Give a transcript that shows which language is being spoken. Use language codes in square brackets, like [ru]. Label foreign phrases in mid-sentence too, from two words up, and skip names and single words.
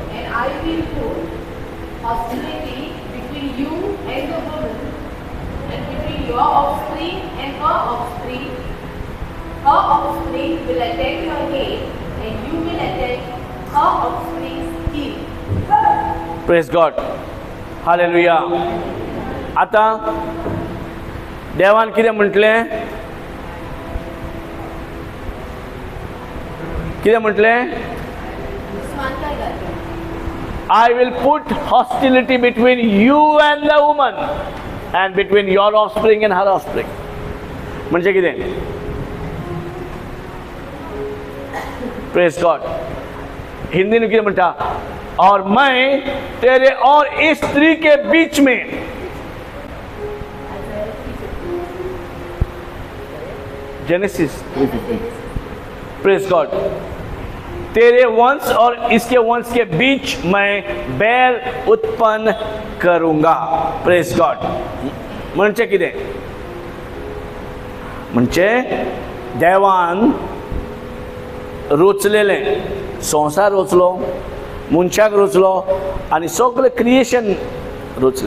[en] And I will put hostility between you and the woman, and between your offspring and her offspring. Her offspring will attack your head, and you will attack her offspring's heel. Praise God. Hallelujah. [kok] आता देवान कितें म्हटलें? कितें म्हटलें? [en] I will put hostility between you and the woman and between your offspring and her offspring. [kok] म्हणजे कितें? [en] Praise God. [hi] हिंदी में [kok] कितें म्हणटा? [hi] और मैं तेरे और इस स्त्री के बीच में जेनेसिस 3:15. [en] Praise God. [hi] तेरे वंश और इसके वंश के बीच मैं बैर उत्पन्न करूंगा. [en] Praise God. [kok] म्हणजे कितें? म्हणजे देवान रोचलेले संसार रोचलो, मनशाक रोचलो आनी सगळें क्रिएशन रोचलें.